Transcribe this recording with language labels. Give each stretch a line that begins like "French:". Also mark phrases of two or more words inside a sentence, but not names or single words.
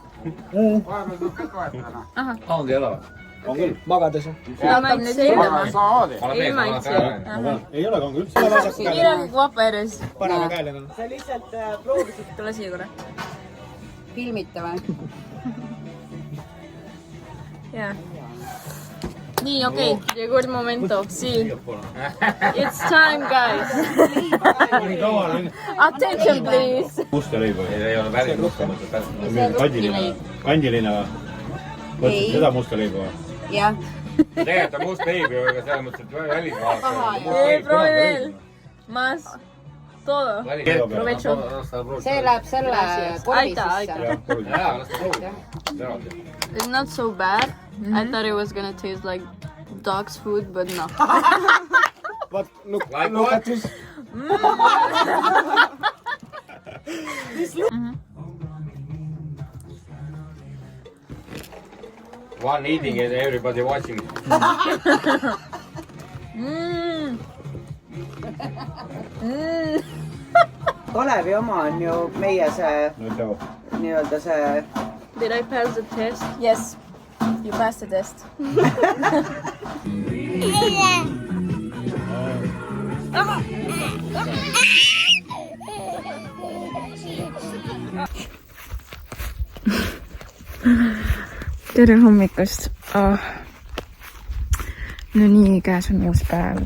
Estonian: Ongi ela. On küll, magades. Hakkab nüüd seildama. Ei maitse. Ei ole kange üldse.
Spanish: Mira kui guapa eres.
Estonian: Parema käele on. Sa lihtsalt proovisid Tule siia korra. filmita või? Jaa. Nii, okei.
Spanish: Llegó el momento. Sí.
English: It's time, guys.
Estonian: Nii kaua on.
English: Attention, please.
Estonian: Musta leib või? Ei ole väri musta mõtet. Kandiline või? Võtsid seda musta leiba või? Jah. Tegelikult on must leib ju, aga selles mõttes, et välismaalt. Ei, proovi veel.
Spanish: Más. Todo. Provecho.
Estonian: See läheb selle korvi sisse. Jaa, las ta proovi.
English: It's not so bad. I thought it was gonna taste like dog's food, but no. What? Look Like at this. One eating and everybody watching.
Estonian: Kalevi oma on ju meie see nii-öelda see...
English: Did I pass the test? Yes. You passed the test.
Estonian: Tere hommikust. No nii, käes on uus päev.